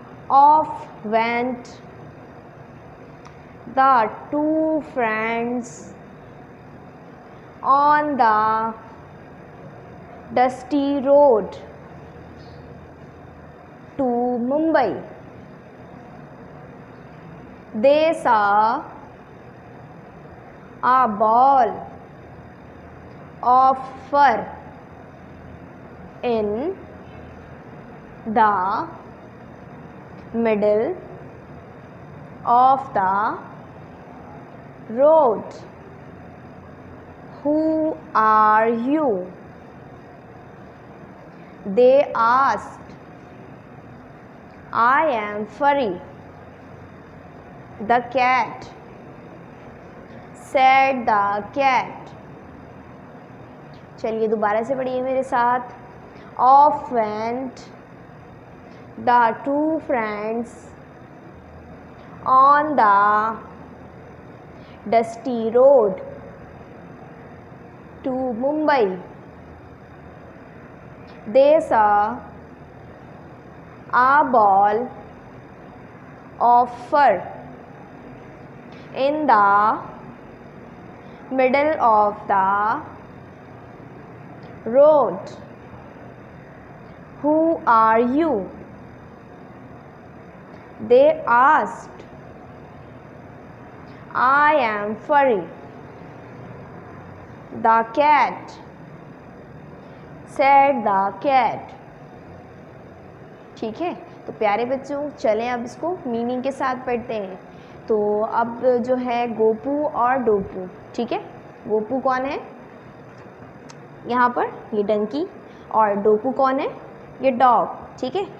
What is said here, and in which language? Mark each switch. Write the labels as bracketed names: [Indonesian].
[English] Off went the two friends on the dusty road to Mumbai. They saw a ball of fur in the middle of the road. Who are you? They asked. I am Furry, the cat, said the cat. [Hindi] चलिए दोबारा से पढ़िए मेरे साथ। [English] Off went the two friends on the dusty road to Mumbai. They saw a ball of fur in the middle of the road. Who are you? They asked. I am Furry, the cat, said the cat. [Hindi] ठीक है। तो प्यारे बच्चों चलें अब इसको meaning के साथ पढ़ते हैं। तो अब जो है गोपू और डोपू, ठीक है। गोपू कौन है यहाँ पर, ये डंकी, और डोपू कौन है, ये डॉग, ठीक है।